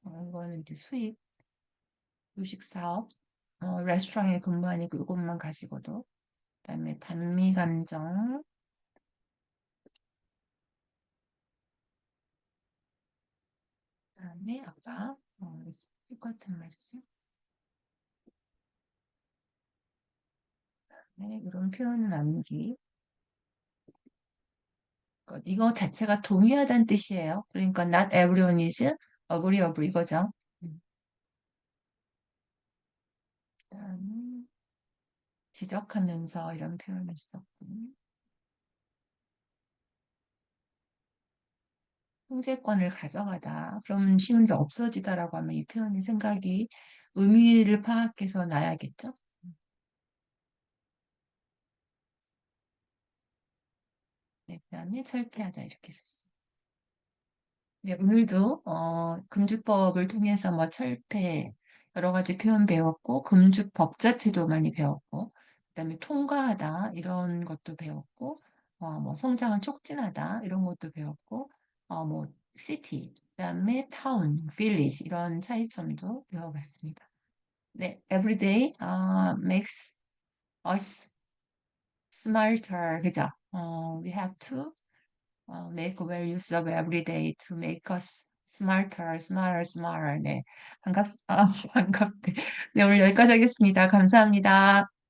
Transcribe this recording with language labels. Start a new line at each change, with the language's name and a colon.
Korean: 이거는 이제 수입 요식 사업 레스토랑에 근무하니까 이것만 가지고도 그다음에 반미 감정 그다음에 아까 똑같은 말이죠. 네, 이런 표현은 암기 이거 자체가 동의하다는 뜻이에요.
English: 그러니까 not everyone is agreeable 이거죠.
Korean: 그다음에 지적하면서 이런 표현을 썼고 통제권을 가져가다. 그러면 쉬운데 없어지다라고 하면 이 표현의 생각이 의미를 파악해서 놔야겠죠. 네, 그다음에 철폐하다 이렇게 썼어요. 네, 오늘도 금주법을 통해서 뭐 철폐 여러 가지 표현 배웠고 금주법 자체도 많이 배웠고 그다음에 통과하다 이런 것도 배웠고, 뭐 성장을 촉진하다 이런 것도 배웠고, 뭐 city, 그다음에 town, village 이런 차이점도 배워봤습니다.
English: 네, everyday makes us smarter, 그죠? We have to make well use of every day to make us smarter, smarter, smarter. 네, 반갑, 반갑네. 네, 오늘 여기까지 하겠습니다. 감사합니다.